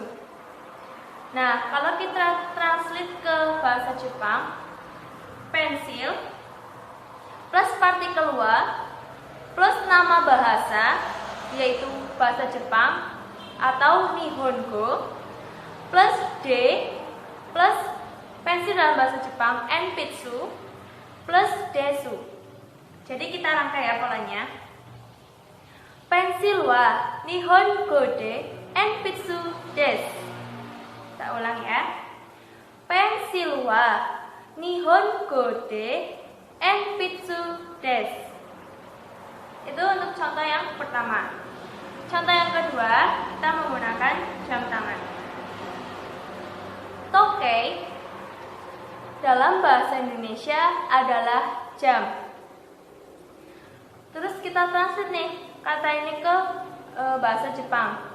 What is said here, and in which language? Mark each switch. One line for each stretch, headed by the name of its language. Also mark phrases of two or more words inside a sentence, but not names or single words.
Indonesian: Nah, kalau kita translate ke bahasa Jepang, pensil plus partikel wa plus nama bahasa, yaitu bahasa Jepang atau Nihongo, plus D plus pensil dalam bahasa Jepang enpitsu plus desu. Jadi kita rangkai ya polanya.
Japanese: pensil は日本語で鉛筆です.
Indonesian: Kita ulang ya.
Japanese: pensil は日本語で鉛筆です.
Indonesian: Itu untuk contoh yang pertama. Contoh yang kedua, kita menggunakan jam tangan. Tokei dalam bahasa Indonesia adalah jam. Terus kita translate nih kata ini ke bahasa Jepang.